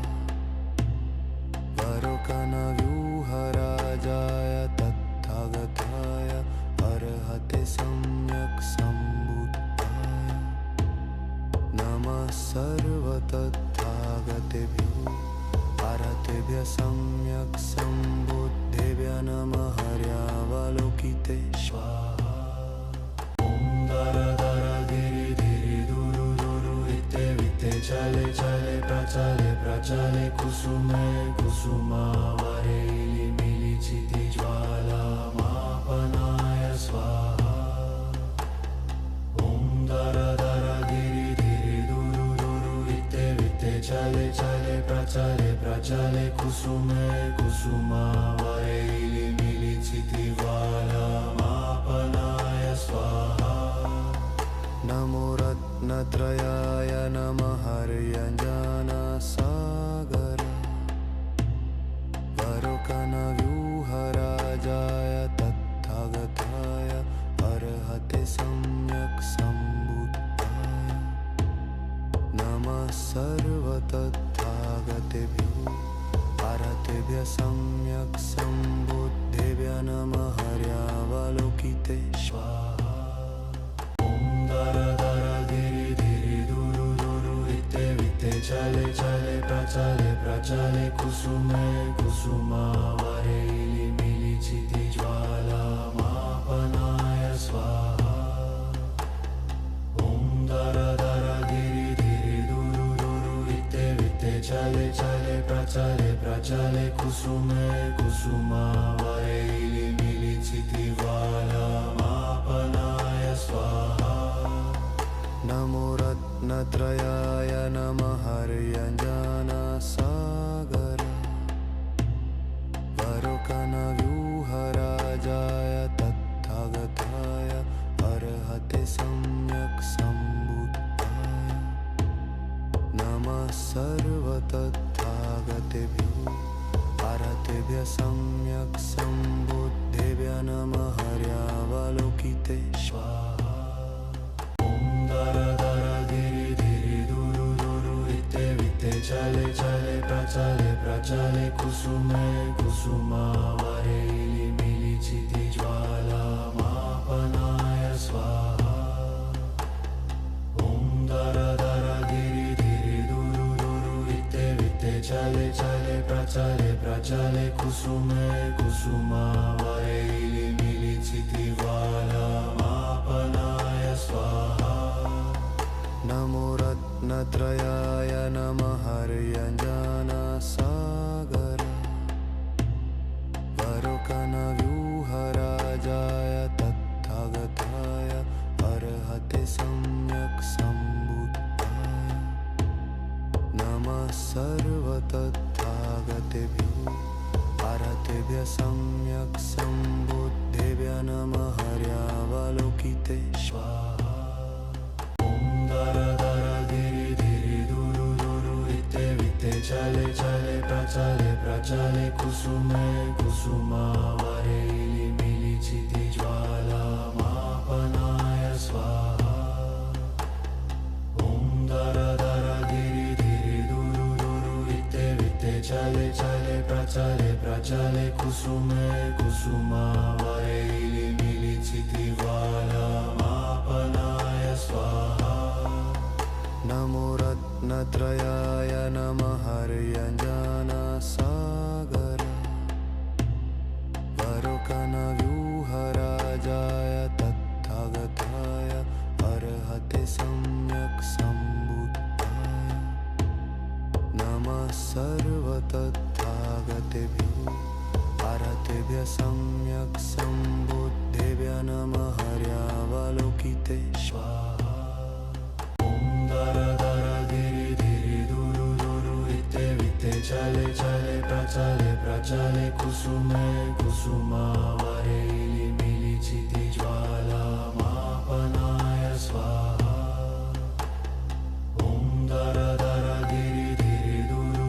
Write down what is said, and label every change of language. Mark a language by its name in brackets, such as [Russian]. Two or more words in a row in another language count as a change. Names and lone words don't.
[Sanskrit] वरुकनव्यूहराजाय तत्थागताय अर्हते सम्यक् सम्बुद्धाय नमः सर्वतत्थागतेभ्यो आरतेभ्यः सम्यक् सम्बुद्धेभ्यः नमः हर्यावलोकिते स्वाहा दर दर धिरि धिरि दुरु दुरु वित्ते वित्ते चले चले प्रचले कुसुमे कुसुमावैली मिलिचिति ज्वालामापनाय स्वाहा ॐ दर दर धिरि धिरि दुरु दुरु वित्ते वित्ते चले चले प्रचले कुसुमे कुसुमावैली मिलिचिति ज्वालामापनाय स्वाहा नमो रत्नत्रयाय नमः हर्यञ्जनसागर वरुकनव्यूहराजाय तत्थागताय अर्हते सम्यक् सम्बुद्धाय नमः सर्वतत्थागतेभ्यो आरतेभ्यः सम्यक् सम्बुद्धेभ्यः नमः हर्यावलोकिते स्वाहा दर दर धिरि धिरि दुरु दुरु वित्ते वित्ते चले चले प्रचले कुसुमे कुसुमावैली मिलिचिति ज्वालामापनाय स्वाहा ॐ दर दर धिरि धिरि दुरु दुरु वित्ते वित्ते चले चले प्रचले कुसुमे कुसुमावैली मिलिचिति ज्वालामापनाय स्वाहा नमो रत्नत्रयाय नमः हर्यञ्जनसागर वरुकनव्यूहराजाय तत्थागताय अर्हते सम्यक् सम्बुद्धाय नमः सर्वतत्थागतेभ्यो आरतेभ्यः सम्यक् सम्बुद्धेभ्यः नमः हर्यावलोकिते स्वाहा दर दर धिरि धिरि दुरु दुरु वित्ते वित्ते चले चले प्रचले कुसुमे कुसुमावैली मिलिचिति ज्वालामापनाय स्वाहा ॐ दर दर धिरि धिरि दुरु दुरु वित्ते वित्ते चले चले प्रचले कुसुमे कुसुमावैली मिलिचिति ज्वालामापनाय स्वाहा नमो रत्नत्रयाय नमः हर्यञ्जनसागर वरुकनव्यूहराजाय तत्थागताय अर्हते सम्यक् सम्बुद्धाय नमः सर्वतत्थागतेभ्यो आरतेभ्यः सम्यक् सम्बुद्धेभ्यः नमः हर्यावलोकिते स्वाहा दर दर धिरि धिरि दुरु दुरु वित्ते वित्ते चले चले प्रचले कुसुमे कुसुमावैली मिलिचिति ज्वालामापनाय स्वाहा ॐ दर दर धिरि धिरि दुरु दुरु वित्ते वित्ते चले चले प्रचले कुसुमे कुसुमावैली मिलिचिति ज्वालामापनाय स्वाहा नमो रत्नत्रयाय नमः हर्यञ्जनसागर वरुकनव्यूहराजाय तत्थागताय अर्हते सम्यक् सम्बुद्धाय नमः सर्वतत्थागतेभ्यो आरतेभ्यः सम्यक् सम्बुद्धेभ्यः नमः हर्यावलोकिते स्वाहा दर दर धिरि धिरि दुरु दुरु वित्ते वित्ते चले चले प्रचले कुसुमे कुसुमावैली मिलिचिति ज्वालामापनाय स्वाहा ॐ दर दर धिरि धिरि